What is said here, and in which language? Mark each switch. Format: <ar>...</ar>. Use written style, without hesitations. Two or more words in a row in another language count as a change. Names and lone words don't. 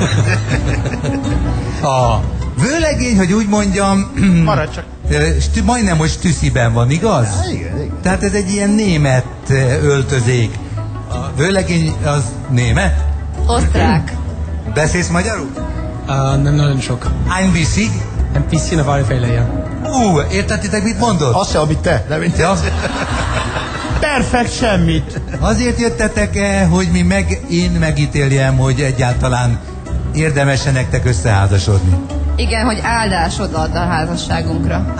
<hu>A vőlegény, hogy úgy mondjam, Maradj csak. majdnem most tűsziben van, igaz? Ja, igen. Tehát ez egy ilyen német öltözék. A vőlegény az német? Osztrák. Beszélsz magyarul? Nem nagyon sok.</hu> <de>Ein bisschen? Ein bisschen auf alle Fälle, ja.</de> <hu>Értettétek, mit mondod? Azt se, amit te. Nem, mint Ja. Perfekt semmit. Azért jöttetek-e, hogy én megítéljem, hogy egyáltalán érdemese nektek összeházasodni? Igen, hogy áldásod ad a házasságunkra.</hu>